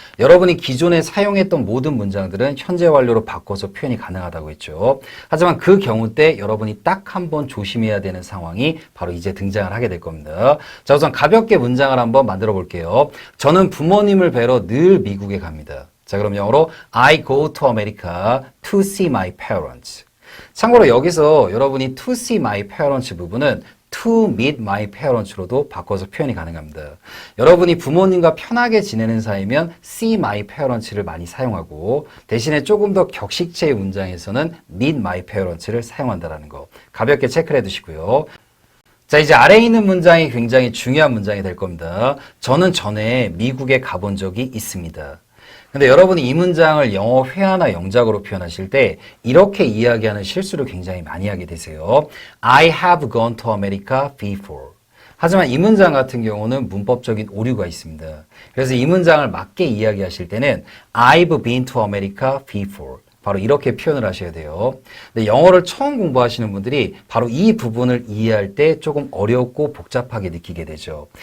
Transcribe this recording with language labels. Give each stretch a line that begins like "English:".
Korean: 여러분이 기존에 사용했던 모든 문장들은 현재 완료로 바꿔서 표현이 가능하다고 했죠. 하지만 그 경우 때 여러분이 딱 한 번 조심해야 되는 상황이 바로 이제 등장을 하게 될 겁니다. 자, 우선 가볍게 문장을 한번 만들어 볼게요. 저는 부모님을 뵈러 늘 미국에 갑니다. 자, 그럼 영어로
English: I go to America to see my parents.
Korean: 참고로 여기서 여러분이
English: to see my parents
Korean: 부분은
English: to meet my parents
Korean: 로도 바꿔서 표현이 가능합니다. 여러분이 부모님과 편하게 지내는 사이면
English: see my parents
Korean: 를 많이 사용하고 대신에 조금 더 격식체의 문장에서는
English: meet my parents
Korean: 를 사용한다는 거 가볍게 체크를 해두시고요. 자, 이제 아래에 있는 문장이 굉장히 중요한 문장이 될 겁니다. 저는 전에 미국에 가본 적이 있습니다. 근데 여러분이 이 문장을 영어 회화나 영작으로 표현하실 때 이렇게 이야기하는 실수를 굉장히 많이 하게 되세요.
English: I have gone to America before.
Korean: 하지만 이 문장 같은 경우는 문법적인 오류가 있습니다. 그래서 이 문장을 맞게 이야기하실 때는
English: I've been to America before.
Korean: 바로 이렇게 표현을 하셔야 돼요. 근데 영어를 처음 공부하시는 분들이 바로 이 부분을 이해할 때 조금 어렵고 복잡하게 느끼게 되죠.